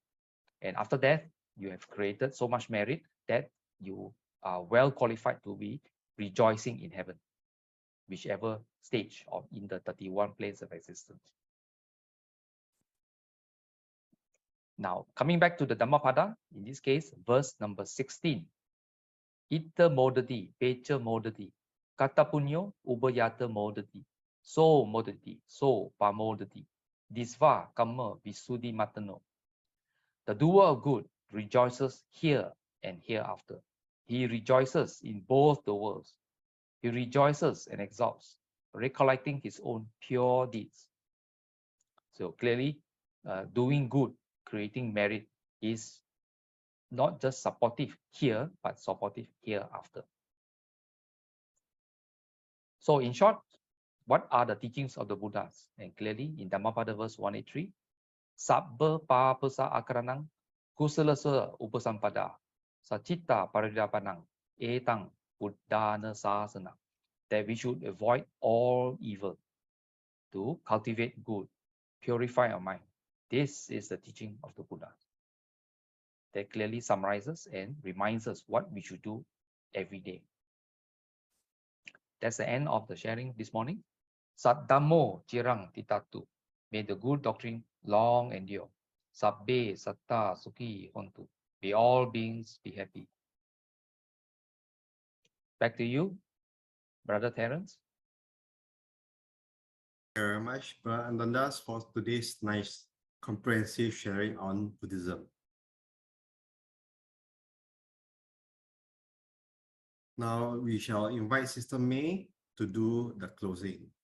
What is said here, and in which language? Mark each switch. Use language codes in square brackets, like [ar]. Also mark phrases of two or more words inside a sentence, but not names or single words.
[en] And after that, you have created so much merit that you are well qualified to be rejoicing in heaven, whichever stage of in the 31 planes of existence. Now, coming back to the Dhammapada, in this case, verse number 16. [pi] Ita modati, pecha modati, kata punyo, ubayata modati, so modati, so pamodati, disva kamma visuddhi matano. [en] The doer of good rejoices here and hereafter. He rejoices in both the worlds. He rejoices and exalts, recollecting his own pure deeds. So clearly, doing good, creating merit is not just supportive here, but supportive hereafter. So in short, what are the teachings of the Buddhas? And clearly in Dhammapada verse 183, [pi] Sabba papasa akaranang kusalasa upasampada sachitta paridapanang etang buddhana sasana. [en] That we should avoid all evil, to cultivate good, purify our mind. This is the teaching of the Buddha. That clearly summarizes and reminds us what we should do every day. That's the end of the sharing this morning. [pi] Sat Dhammo Cirang Titatu. [en] May the good doctrine long endure. [pi] Sabbe satta sukhi hontu. [en] May all beings be happy. Back to you, Brother Terence. Thank you very much, Brother Ananda, for today's nice comprehensive sharing on Buddhism. Now we shall invite Sister May to do the closing.